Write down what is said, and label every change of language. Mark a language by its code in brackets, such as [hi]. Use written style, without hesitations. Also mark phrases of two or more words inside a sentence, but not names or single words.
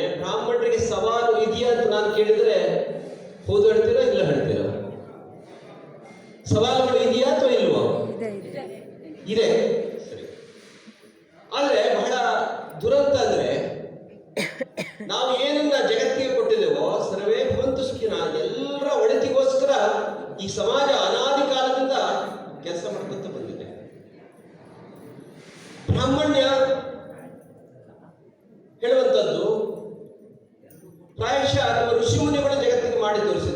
[kn] ಬ್ರಾಹ್ಮಣರಿಗೆ ಸವಾಲು ಇದೆಯಾ ಅಂತ ನಾನು ಕೇಳಿದ್ರೆ ಹೌದು ಹೇಳ್ತೀರಾ, ಇಲ್ಲ ಹೇಳ್ತೀರಾ? ಸವಾಲುಗಳು ಇದೆಯಾ ಅಥವಾ ಇಲ್ವಾ? ಇದೆ. ಸರಿ. ಆದರೆ ಬಹಳ ದುರಂತ ಅಂದರೆ, ನಾವು ಏನನ್ನ ಜಗತ್ತಿಗೆ ಕೊಟ್ಟಿದ್ದೇವೋ [sa] ಸರ್ವೇ ಭವಂತು ಸುಖಿನ, [kn] ಎಲ್ಲರ ಒಳಿತಿಗೋಸ್ಕರ ಈ ಸಮಾಜ ಅನಾದಿ ಕಾಲದಿಂದ ಕೆಲಸ ಮಾಡ್ಕೊತ ಬಂದಿದೆ. ಬ್ರಾಹ್ಮಣ್ಯ ಹೇಳುವಂಥದ್ದು ಪ್ರಾಯಶಃ ಅಥವಾ ಋಷಿ ಮುನಿಗಳು ಜಗತ್ತಿಗೆ ಮಾಡಿ ತೋರಿಸಿದ್ರು.